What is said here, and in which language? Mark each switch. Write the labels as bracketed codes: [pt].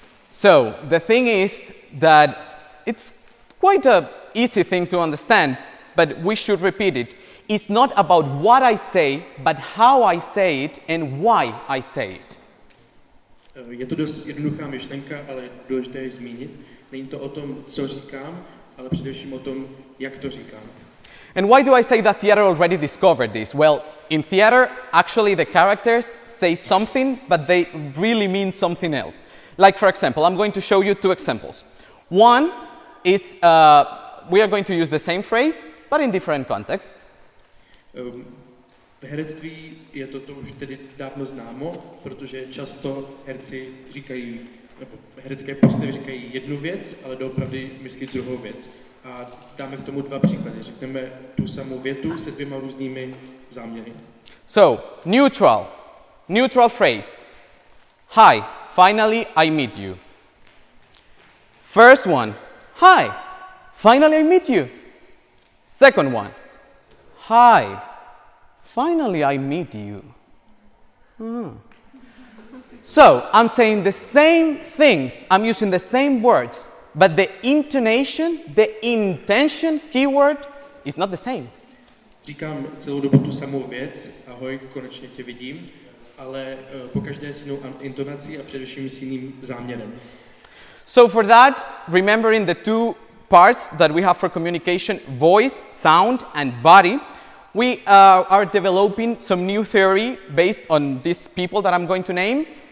[en] So, the thing is that it's quite an easy thing to understand, but we should repeat it. It's not about what I say, but how I say it and why I say it. [cs] Je to dost jednoduchá myšlenka, ale důležité je zmínit. Není to o tom, co říkám, ale především o tom, jak to říkám. [en] And why do I say that theater already discovered this? Well, in theater, actually the characters say something, but they really mean something else. Like, for example, I'm going to show you two examples. One is, we are going to use the same phrase, but in different contexts. [cs] V herectví je toto už tedy dávno známo, protože často herci říkají, nebo herecké postavy říkají jednu věc, ale doopravdy myslí druhou věc. A dáme k tomu dva příklady. Řekneme tu samou větu se dvěma různými záměry. [en] So, neutral phrase. Hi, finally I meet you. First one, hi, finally I meet you. Second one, hi, finally I meet you. So, I'm saying the same things, I'm using the same words, but the intonation, the intention keyword is not the same. [cs] Říkám celou dobu tu samou věc, ahoj, konečně tě vidím, ale pokaždé s jinou intonací a především s jiným záměrem. [en] So for that, remembering the two parts that we have for communication, voice, sound, and body, we are developing some new theory based on these people that I'm going to name.